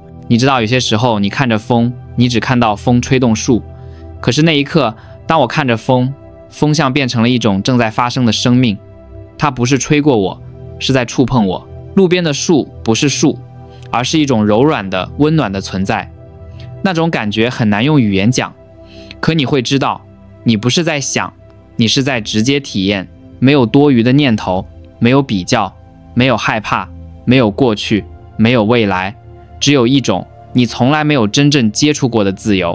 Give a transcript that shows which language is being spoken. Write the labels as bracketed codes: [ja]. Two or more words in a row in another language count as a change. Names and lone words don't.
[zh] 你知道有些時候你看着風，你只看到風吹動樹，可是那一刻，當我看着風，風像變成了一種正在發生的生命，它不是吹過我，是在觸碰我。路邊的樹不是樹，而是一種柔軟的溫暖的存在。那種感覺很難用語言講，可你會知道，你不是在想，你是在直接體驗。沒有多餘的念頭，沒有比較，沒有害怕，沒有過去，沒有未來，只有一種你從來沒有真正接觸過的自由。